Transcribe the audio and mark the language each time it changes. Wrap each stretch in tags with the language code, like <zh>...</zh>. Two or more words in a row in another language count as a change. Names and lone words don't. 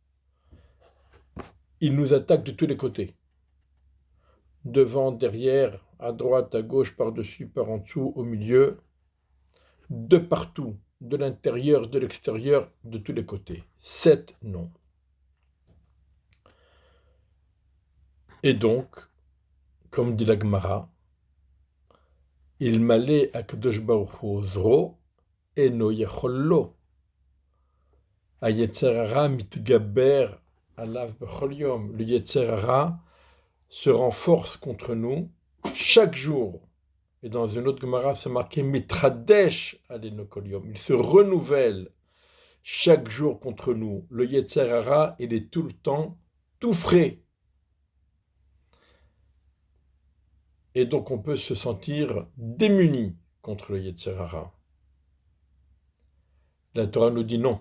<fr>Il nous attaque de tous les côtés. Devant, derrière, à droite, à gauche, par-dessus, par en dessous, au milieu, de partout, de l'intérieur, de l'extérieur, de tous les côtés. 7 noms. Et donc, comme dit la Gemara,</fr> <he>אילמלא הקדוש ברוך הוא עוזרו אינו יכול לו. היצר הרע מתגבר עליו בכל יום.</he> <fr>Le</fr> <he>יצר הרע</he> <fr>se renforce contre nous chaque jour. Et dans une autre Gemara, c'est marqué</fr> <he>מתחדש עלינו כל יום.</he> <fr>Il se renouvelle chaque jour contre nous. Le</fr> <he>יצר הרע,</he> <fr>il est tout le temps tout frais. Et donc on peut se sentir démuni contre le</fr> <he>יצר הרע.</he> <fr>La Torah nous dit non.</fr>